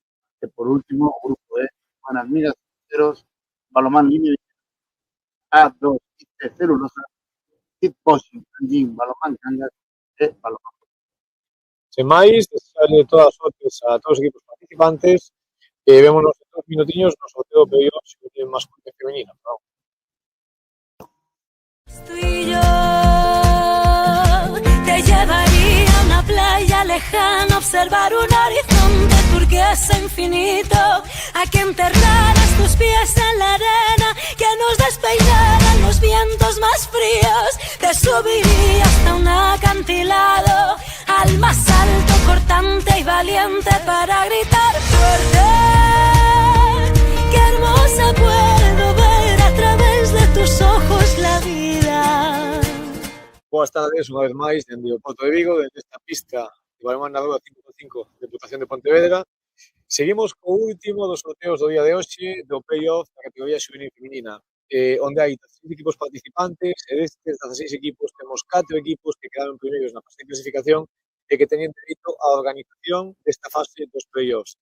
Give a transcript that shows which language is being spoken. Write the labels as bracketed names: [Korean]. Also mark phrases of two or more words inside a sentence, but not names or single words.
[Galician] E por último, o grupo E, Manas Migas Terceros, Balonmán Línea A2 IT Celulosa, Hitboxing Anjing Balonmán Cangas e Balonmán. Sen máis, desearlle todas as sortes a todos os equipos participantes e vémonos en 2 minutiños no sorteo de playoff xuvenil masculino e femenino. Bravo. [Spanish] Tú y yo te llevaría a una playa lejana, a observar un horizonte turquesa infinito, a que enterraras tus pies en la arena, que nos despeinaran los vientos más fríos. Te subiría hasta un acantilado, al más alto, cortante y valiente, para gritar fuerte. Qué hermosa puedo ver a través de tus ojos la vida. [Galician] Boas tardes, unha vez máis, dende o Porto de Vigo, dende esta pista de balonmán na Rúa 5x5 de Deputación de Pontevedra. Seguimos co último dos sorteos do día de hoxe do playoff da categoría xuvenil feminina, onde hai 16 equipos participantes, e destes 16 equipos temos 4 equipos que quedaron primeiros na fase de clasificación e que teñen dereito á organización desta fase dos playoffs.